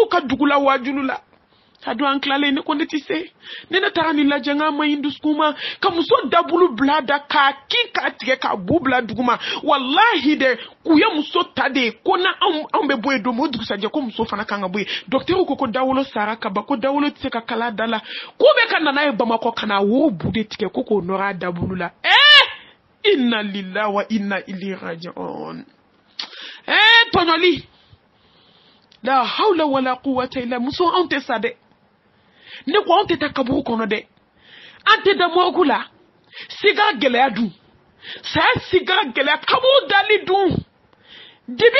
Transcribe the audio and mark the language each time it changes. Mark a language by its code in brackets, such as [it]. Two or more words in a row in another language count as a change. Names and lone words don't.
[bm] ka dugu la wajulu la ka don an tilalen ne ko ne tɛ se ne taara nin lajɛ n k'a ma ɲi dusukun ma ka muso dabolo bila da k'a kin k'a tigɛ k'a bu bila dugu ma wallahi dɛ u ye muso ta de ko na anw bɛ bɔ yen don o dugusajɛ ko muso fana kan ka bɔ yen docteur ko dawolo sara ka ban ko dawolo tɛ se ka kala da la ko bɛ ka nana ye Bamakɔ ka na wo bu de tigɛ ko k'o nɔrɔ a dabolo la [ar] إنا لله وإنا إليه راجعون [bm] tɔɲɔli [ar] لا حول ولا قوة إلا [bm] muso anw tɛ sa dɛ ne ko anw tɛ taa kaburu kɔnɔ dɛ an tɛ da morgue la siga gɛlɛya dun saya siga gɛlɛya kaburu dali dun dibi